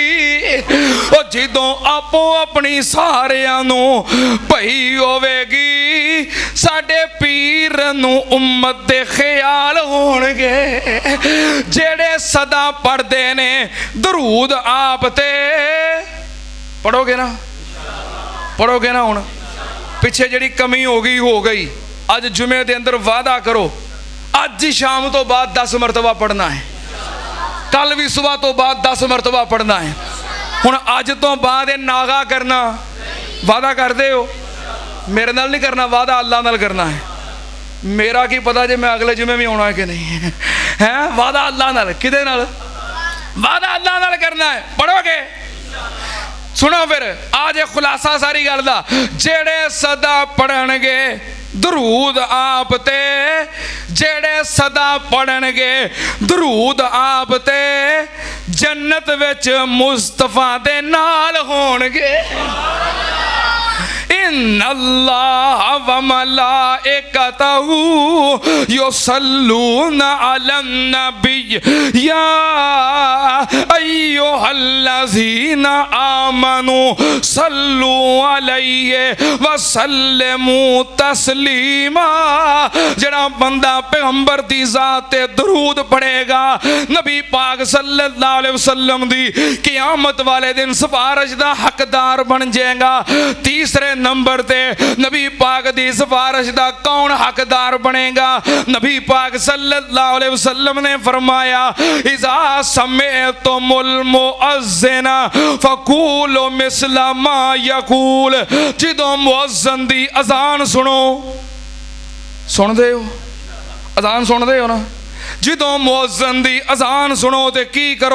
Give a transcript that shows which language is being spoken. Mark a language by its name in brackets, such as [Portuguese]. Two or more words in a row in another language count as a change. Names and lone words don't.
[Punjabi] ਔਰ ਜਿਦੋਂ ਆਪੋ ਆਪਣੀ ਸਾਰਿਆਂ ਨੂੰ ਭਈ ਹੋਵੇਗੀ, ਸਾਡੇ ਪੀਰ ਨੂੰ ਉੰਮਤ ਦੇ ਖ਼ਿਆਲ ਹੋਣਗੇ। ਜਿਹੜੇ ਸਦਾ ਪੜ੍ਹਦੇ ਨੇ ਦਰੂਦ ਆਪ ਤੇ, ਪੜ੍ਹੋਗੇ ਨਾ? ਪੜ੍ਹੋਗੇ ਨਾ? ਹੁਣ ਪਿੱਛੇ ਜੀ ਕਮੀ ਹੋ ਗਈ। ਅੱਜ ਜੁਮੇ ਕੇ ਅੰਦਰ ਵਾਦਾ ਕਰੋ, ਅੱਜ ਹੀ ਸ਼ਾਮ ਤੋ ਬਾਦ 10 ਮਰਤਬਾ ਪੜ੍ਹਨਾ ਹੈ, ਕੱਲ੍ਹ ਭੀ ਸੁਬਹ ਤੋ ਬਾਦ 10 ਮਰਤਬਾ ਪੜ੍ਹਨਾ ਹੈ। ਹੁਣ ਅੱਜ ਤੋ ਬਾਦ ਇਹ ਨਾਗਾ ਕਰਨਾ, ਵਾਦਾ ਕਰਤੇ ਹੋ? ਮੇਰੇ ਨਾਲ ਨਹੀਂ ਕਰਨਾ, ਵਾਦਾ ਅੱਲਾਹ ਨਾਲ ਕਰਨਾ ਹੈ। ਮੇਰਾ ਕੀ ਪਤਾ ਜੇ ਮੈਂ ਅਗਲੇ ਜੁਮੇ ਭੀ ਆਉਣਾ ਹੈ ਕਿ ਨਹੀਂ ਹੈ। ਵਾਦਾ ਅੱਲਾਹ ਨਾਲ, ਕਿਦੇ ਨਾਲ? ਵਾਦਾ ਅੱਲਾਹ ਨਾਲ ਕਰਨਾ ਹੈ। ਪੜ੍ਹੋਗੇ? ਸੁਣੋ ਫਿਰ ਅੱਜ ਖ਼ੁਲਾਸਾ ਸਾਰੀ ਗੱਲ ਦਾ। ਜਿਹੜੇ ਸਦਾ ਪੜ੍ਹਨਗੇ ਦਰੂਦ ਆਪ ਤੇ, ਜਿਹੜੇ ਸਦਾ ਪੜ੍ਹਨਗੇ ਦਰੂਦ ਆਪ ਤੇ, ਜੰਨਤ ਵਿਚ ਮੁਸਤਫ਼ਾ ਦੇ ਨਾਲ ਹੋਣਗੇ। [Arabic] إن الله وملائكته يصلون على النبي يا أيها الذين آمنوا صلوا عليه وسلموا تسليما. [Punjabi] ਜਿਹੜਾ ਬੰਦਾ ਪੈਗੰਬਰ ਦੀ ਜ਼ਾਤ ਤੇ ਦਰੂਦ ਪੜ੍ਹੇਗਾ, ਨਬੀ ਪਾਕ [Arabic] صلى الله عليه وسلم [Punjabi] ਦੀ ਕ਼ਯਾਮਤ ਵਾਲੇ ਦਿਨ ਸਿਫ਼ਾਰਿਸ਼ ਦਾ ਹੱਕਦਾਰ ਬਣ ਜਾਏਗਾ। ਤੀਸਰੇ ਨੰਬਰ ਤੇ ਨਬੀ ਪਾਕ ਦੀ ਸਿਫ਼ਾਰਿਸ਼ ਦਾ ਕੌਣ ਹੱਕਦਾਰ ਬਣੇਗਾ? ਨਬੀ ਪਾਕ [Arabic] صلى الله عليه وسلم [Punjabi] ਨੇ ਫ਼ਰਮਾਇਆ [Arabic] إذا سمعتم المؤذن فقولوا مثل ما يقول. [Punjabi] ਜਿਦੋਂ ਮੁਅੱਜ਼ਿਨ ਦੀ ਅਜ਼ਾਨ ਸੁਣੋ, ਸੁਣਦੇ ਹੋ? ਅਜ਼ਾਨ ਸੁਣਦੇ ਹੋ ਨਾ? ਜਿਦੋਂ ਮੁਅੱਜ਼ਿਨ ਦੀ ਅਜ਼ਾਨ ਸੁਣੋ ਤੇ ਕੀ ਕਰੋ?